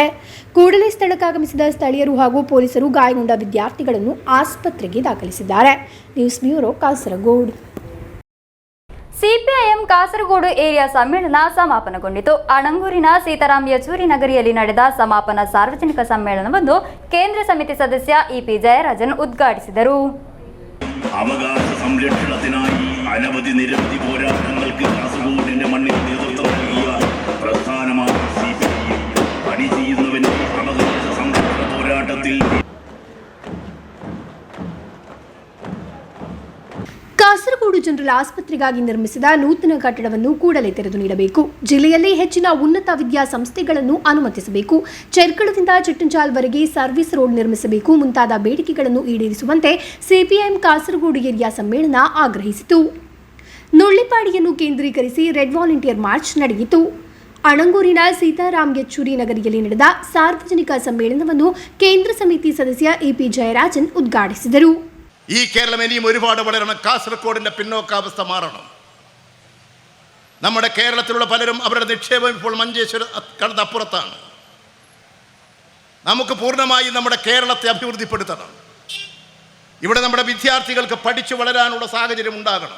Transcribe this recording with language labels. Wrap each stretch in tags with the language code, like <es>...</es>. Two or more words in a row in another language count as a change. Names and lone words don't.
<kn>ಕೂಡಲೇ ಸ್ಥಳಕ್ಕಾಗಮಿಸಿದ ಸ್ಥಳೀಯರು ಹಾಗೂ ಪೊಲೀಸರು ಗಾಯಗೊಂಡ ವಿದ್ಯಾರ್ಥಿಗಳನ್ನು ಆಸ್ಪತ್ರೆಗೆ ದಾಖಲಿಸಿದ್ದಾರೆ. ನ್ಯೂಸ್ ಬ್ಯೂರೋ, ಕಾಸರಗೋಡು. ಸಿಪಿಐಎಂ ಕಾಸರಗೋಡು ಏರಿಯಾ ಸಮ್ಮೇಳನ ಸಮಾಪನಗೊಂಡಿತು. ಅಣಂಗೂರಿನ ಸೀತಾರಾಮ್ ಯಚೂರಿ ನಗರಿಯಲ್ಲಿ ನಡೆದ ಸಮಾಪನ ಸಾರ್ವಜನಿಕ ಸಮ್ಮೇಳನವನ್ನು ಕೇಂದ್ರ ಸಮಿತಿ ಸದಸ್ಯ ಇಪಿ ಜಯರಾಜನ್ ಉದ್ಘಾಟಿಸಿದರು.</kn> <ml>അവകാശ സംരക്ഷണത്തിനായി നിരവധി പോരാട്ടങ്ങൾക്ക് കാസർഗോഡിന്റെ മണ്ണിൽ നേതൃത്വം നൽകിയ പ്രസ്ഥാനമാണ് സിപിഐഎം. പണി ചെയ്യുന്നവന്റെ അവകാശ സംരക്ഷണ പോരാട്ടത്തിൽ</ml> <kn>ಕಾಸರಗೋಡು ಜನರಲ್ ಆಸ್ಪತ್ರೆಗಾಗಿ ನಿರ್ಮಿಸಿದ ನೂತನ ಕಟ್ಟಡವನ್ನು ಕೂಡಲೇ ತೆರೆದು ನೀಡಬೇಕು. ಜಿಲ್ಲೆಯಲ್ಲಿ ಹೆಚ್ಚಿನ ಉನ್ನತ ವಿದ್ಯಾಸಂಸ್ಥೆಗಳನ್ನು ಅನುಮತಿಸಬೇಕು. ಚೆರ್ಕಳದಿಂದ ಚಿಟ್ಟಂಚಾಲ್ವರೆಗೆ ಸರ್ವಿಸ್ ರೋಡ್ ನಿರ್ಮಿಸಬೇಕು ಮುಂತಾದ ಬೇಡಿಕೆಗಳನ್ನು ಈಡೇರಿಸುವಂತೆ ಸಿಪಿಐಎಂ ಕಾಸರಗೋಡು ಏರಿಯಾ ಸಮ್ಮೇಳನ ಆಗ್ರಹಿಸಿತು. ನುಳ್ಳಿಪಾಡಿಯನ್ನು ಕೇಂದ್ರೀಕರಿಸಿ ರೆಡ್ ವಾಲಂಟಿಯರ್ ಮಾರ್ಚ್ ನಡೆಯಿತು. ಅಣಂಗೂರಿನ ಸೀತಾರಾಮ್ ಯಚೂರಿ ನಗರಿಯಲ್ಲಿ ನಡೆದ ಸಾರ್ವಜನಿಕ ಸಮ್ಮೇಳನವನ್ನು ಕೇಂದ್ರ ಸಮಿತಿ ಸದಸ್ಯ ಇಪಿ ಜಯರಾಜನ್ ಉದ್ಘಾಟಿಸಿದರು.</kn> <ml>ഈ കേരളം ഇനിയും ഒരുപാട് വളരണം. കാസർഗോഡിൻ്റെ പിന്നോക്കാവസ്ഥ മാറണം. നമ്മുടെ കേരളത്തിലുള്ള പലരും അവരുടെ നിക്ഷേപം ഇപ്പോൾ മഞ്ചേശ്വരം കടന്നപ്പുറത്താണ്. നമുക്ക് പൂർണ്ണമായി നമ്മുടെ കേരളത്തെ അഭിവൃദ്ധിപ്പെടുത്തണം. ഇവിടെ നമ്മുടെ വിദ്യാർത്ഥികൾക്ക് പഠിച്ചു വളരാനുള്ള സാഹചര്യം ഉണ്ടാകണം.</ml>